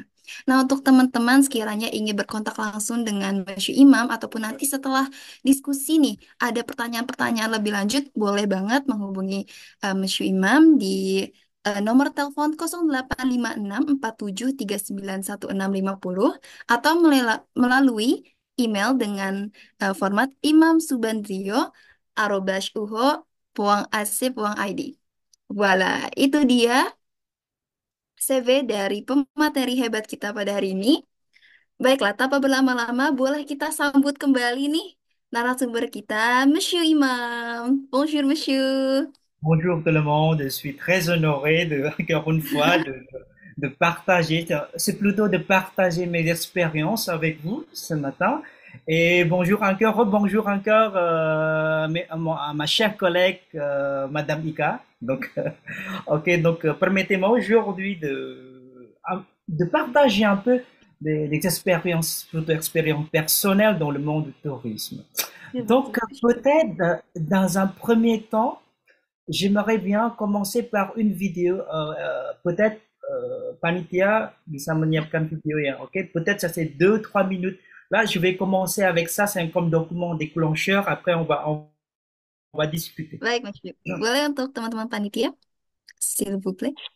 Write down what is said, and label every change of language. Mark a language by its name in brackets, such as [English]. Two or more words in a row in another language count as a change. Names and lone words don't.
[Indonesian] Nah, untuk teman-teman sekiranya ingin berkontak langsung dengan Mas Imam ataupun nanti setelah diskusi nih, ada pertanyaan-pertanyaan lebih lanjut, boleh banget menghubungi Mas Imam di nomor telepon 085647391650 atau melalui email dengan format imamsubandrio@uho.ac.id. Voila, itu dia CV dari pemateri hebat kita pada hari ini. Baiklah, tanpa berlama-lama, boleh kita sambut kembali nih narasumber kita, Monsieur Imam. [French] Bonjour, Monsieur. Bonjour tout le monde, je suis très honoré encore une fois de partager, c'est plutôt de partager mes expériences avec vous ce matin. Et bonjour encore à ma chère collègue Madame Ika. Donc, ok, donc permettez-moi aujourd'hui de partager un peu des expériences, plutôt expériences personnelles dans le monde du tourisme. Donc, peut-être dans un premier temps, j'aimerais bien commencer par une vidéo, peut-être Panitia [Indonesian] bisa menyiapkan video ya, [French] ok? Peut-être ça c'est 2-3 minutes. Là, je vais commencer avec ça, c'est comme document déclencheur. Après, on va discuter. [Indonesian] Baik, Monsieur. Boleh untuk teman-teman panitia, [French] s'il vous plaît.